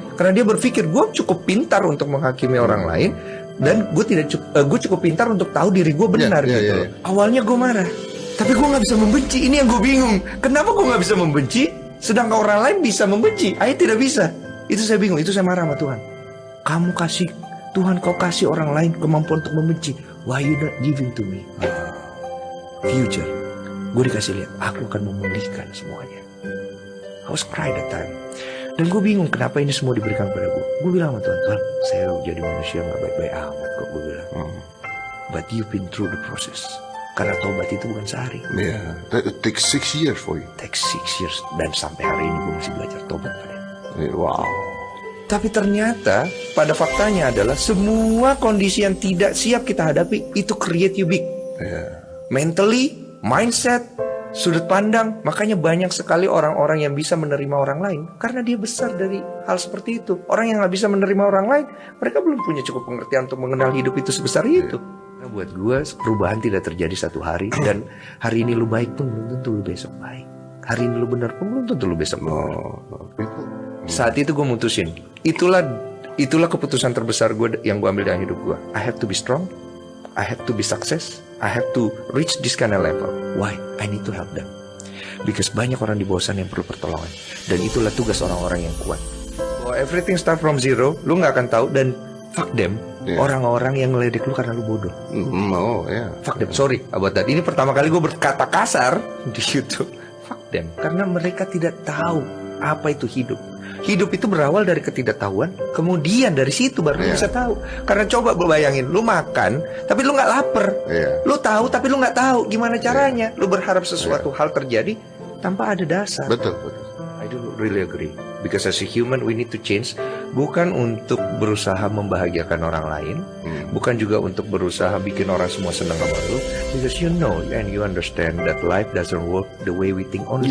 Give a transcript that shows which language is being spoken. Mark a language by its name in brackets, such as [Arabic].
[Indonesian] Karena dia berpikir gue cukup pintar untuk menghakimi orang lain dan gue cukup pintar untuk tahu diri gue benar gitu. Awalnya gue marah, tapi gue nggak bisa membenci. Ini yang gue bingung. Kenapa gue nggak bisa membenci? Sedangkan orang lain bisa membenci. Saya tidak bisa. Itu saya bingung. Itu saya marah sama Tuhan. Kamu kasih Tuhan, kau kasih orang lain kemampuan untuk membenci. [English] Why you not giving to me future? [Indonesian] Gue dikasih lihat, aku akan memulihkan semuanya. [English] I was cry that time. [Indonesian] Dan gue bingung kenapa ini semua diberikan pada gue. Gue bilang sama Tuhan, Tuhan, saya jadi manusia gak baik-baik amat kok, gue bilang. [English] But you've been through the process. [Indonesian] Karena tobat itu bukan sehari. [English] Yeah, that takes 6 years for you. Takes 6 years. [Indonesian] Dan sampai hari ini gue masih belajar tobat pada. [English] Wow. [Indonesian] Tapi ternyata pada faktanya adalah semua kondisi yang tidak siap kita hadapi itu [English] create you big. Yeah. Mentally, mindset, [Indonesian] Sudut pandang, makanya banyak sekali orang-orang yang bisa menerima orang lain karena dia besar dari hal seperti itu. Orang yang nggak bisa menerima orang lain, mereka belum punya cukup pengertian untuk mengenal hidup itu sebesar itu. Nah, buat gue, perubahan tidak terjadi satu hari, dan hari ini lu baik pun belum tentu lu besok baik. Hari ini lu benar pun belum tentu lu besok benar. Saat itu gue mutusin, itulah keputusan terbesar gue yang gue ambil dalam hidup gue. [English] I have to be strong, I have to be success, I have to reach this kind of level. Why? I need to help them. Because [Indonesian] banyak orang di bawah sana yang perlu pertolongan. Dan itulah tugas orang-orang yang kuat. Bahwa [English] everything start from zero, [Indonesian] lu gak akan tahu, dan [English] fuck them. [Indonesian] Orang-orang yang ngeledek lu karena lu bodoh. [English] Fuck them, sorry about that. [Indonesian] Ini pertama kali gue berkata kasar di YouTube. [English] Fuck them, [Indonesian] karena mereka tidak tahu apa itu hidup. Hidup itu berawal dari ketidaktahuan, kemudian dari situ baru lu bisa tahu. Karena coba gue bayangin, lu makan, tapi lu nggak lapar. Lu tahu, tapi lu nggak tahu gimana caranya. Lu berharap sesuatu hal terjadi tanpa ada dasar. Betul. [English] I don't really agree. Because as a human, we need to change. [Indonesian] Bukan untuk berusaha membahagiakan orang lain, bukan juga untuk berusaha bikin orang semua senang sama lu. [English] Because you know and you understand that life doesn't work the way we think only.